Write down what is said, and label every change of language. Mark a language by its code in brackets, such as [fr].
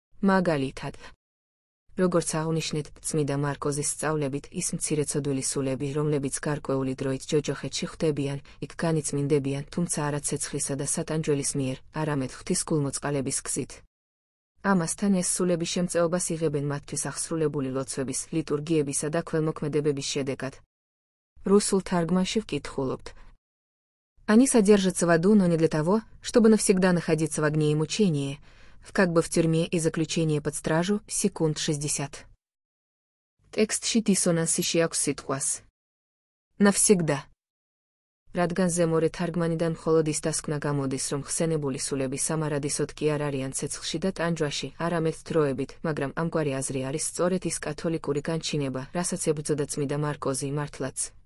[ka] მაგალითად, როგორც აღნიშნეთ, წმიდა მარკოზის სწავლებით, ის მცირეცოდვილი სულები, რომლებიც გარკვეული დროით ჯოჯოხეთში ხვდებიან, იქ განიწმინდებიან, თუმცა არა ცეცხლისა და სატანჯველის მიერ, არამედ ღვთისმოწყალების გზით. ამასთან ეს сулები შემწეობას იღებენ მათთვის აღსრულებული ლოცვების, ლიტურგიებისა და ქველმოქმედებების შედეგად. რუსულ თარგმანში ვკითხულობთ. [ru] Они содержатся в аду, но не для того, чтобы навсегда находиться в огне и мучении, как бы в тюрьме и заключение под стражу, секунд 60. [ka] Текстში დისონანსი შეაქვს სიტყვას. [ru] Навсегда. [ka] რადგან ზემორე თარგმანიდან მხოლოდ ის დასკვნა გამოდის, რომ ხსენებული სულები სამარადისოდ კი არ არიან ცეცხლში და ტანჯვაში, არამედ დროებით, მაგრამ ამგვარი აზრი არის სწორედ ის კათოლიკური განჩინება, რასაც ებრძოდა წმიდა მარკოზი მართლაც.